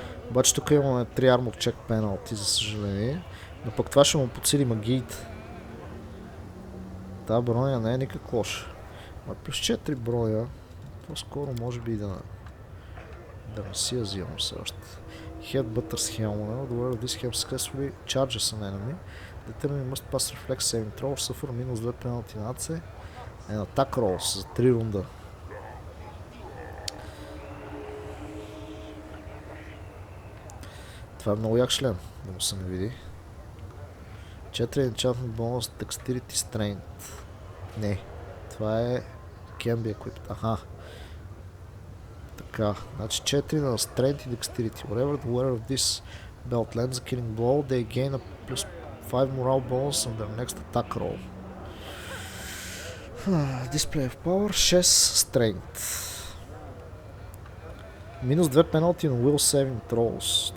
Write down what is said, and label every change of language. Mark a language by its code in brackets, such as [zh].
[bg] Обаче тук имаме 3 Armor Check Penalty, за съжаление. Но пък това ще му подсили магиите. Та броня не е никак лоша. Плюс 4 броя. По-скоро може би да не си я взимам все още. [en] Headbutter's Helm. The wearer of this helm successfully charges an enemy. The enemy must pass reflex saving throw, suffer [bg] минус 2 [en] penalty на AC. And attack rolls [bg] за 3 рунда. Това е много як член, да му се не види. [en] 4 enchantment bonus, dexterity strength. [bg] Не, това е [en] can be equipped. [bg] Аха. Така, значи 4 на strength и dexterity. [en] Wherever the wearer of this belt lands a killing blow, they gain a plus 5 morale bonus on their next attack roll. Display of power, 6 strength. [bg] Минус 2 пеналти на Will Saving Throws.